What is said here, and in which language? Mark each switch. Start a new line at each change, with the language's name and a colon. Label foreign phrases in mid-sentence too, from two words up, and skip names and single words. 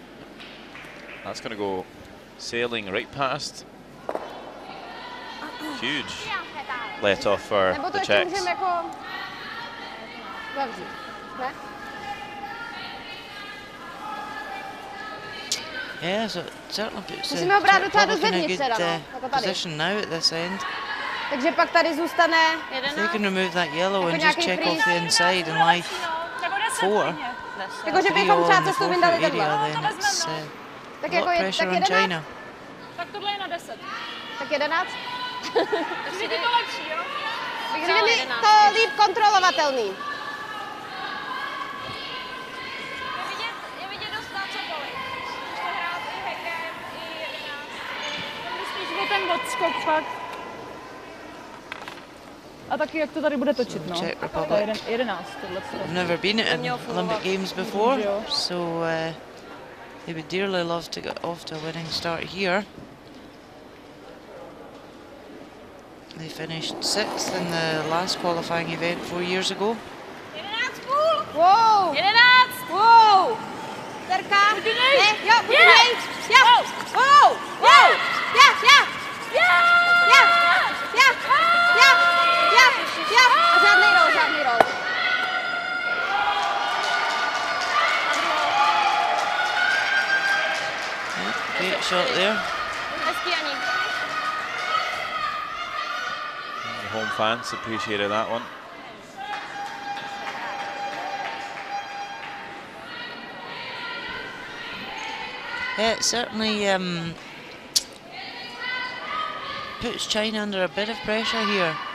English: That's going to go sailing right past. Huge let off for the Czechs. Yeah, so it certainly puts
Czech: Musíme ho brát docela do
English: Republic in a
Czech: zevnitř
English: good
Czech: teda, no, jako tady.
English: position now at this end.
Czech: Takže pak tady zůstane
English: If they can remove that yellow
Czech: Jako
English: and just
Czech: nějaký
English: check free. off the inside and lie 4,
Czech: Jakože
English: 3
Czech: bychom
English: all
Czech: třeba
English: in the
Czech: cestu
English: 4-foot
Czech: vyndali
English: area,
Czech: takhle.
English: then it's
Czech: Tak
English: a
Czech: jako
English: lot of
Czech: tak
English: pressure on
Czech: 11.
English: China.
Czech: Tak tohle je na 10. Tak 11. Přijde to lepší, jo? Přijde mi to líp kontrolovatelný. Je vidět dost na cokoliv. Můžete hrát i hekem, i 11. Tam jde spíš o ten odskok fakt. A taky jak to tady bude točit, no.
English: Czech
Czech: To je
English: Republic.
Czech: 11, tohle.
English: I've never been in Olympic Games before, so they would dearly love to get off to a winning start here. They finished 6th in the last qualifying event 4 years ago.
Czech: 11 půl! Wow! 11! Wow! Terka! Pojď do Ne, něj! jo, pojď do něj! Jo! Wow! Wow! Ja! Ja! Ja! Ja! Ja! Ja! Ja! Ja! A žádný roll, žádný roll.
English: Great shot there.
Czech: Hezký, Ani.
English: The home fans appreciated that one. Yeah, it certainly puts China under a bit of pressure here.